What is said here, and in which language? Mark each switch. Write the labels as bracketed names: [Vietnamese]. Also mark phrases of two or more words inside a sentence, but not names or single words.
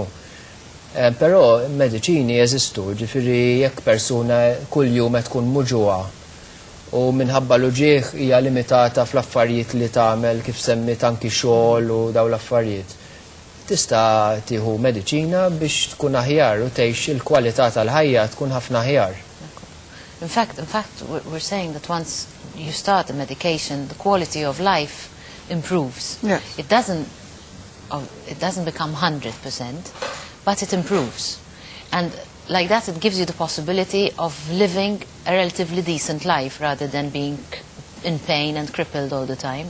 [Maltese] Però mediċini jeżistu, ġifieri jekk persuna kuljum qed tkun muġuha u minħabba l-uġigħ hija limitata fl-affarijiet li tagħmel kif semmit anki xogħol u dawn l-affarijiet. tista' tieħu mediċina biex tkun aħjar u tgħix il-kwalità tal-ħajja tkun ħafna aħjar. [English] In fact, we're saying that once you start the medication, the quality of life improves. Yes. It doesn't become 100%, but it improves. And like that, it gives you the possibility of living a relatively decent life rather than being in pain and crippled all the time.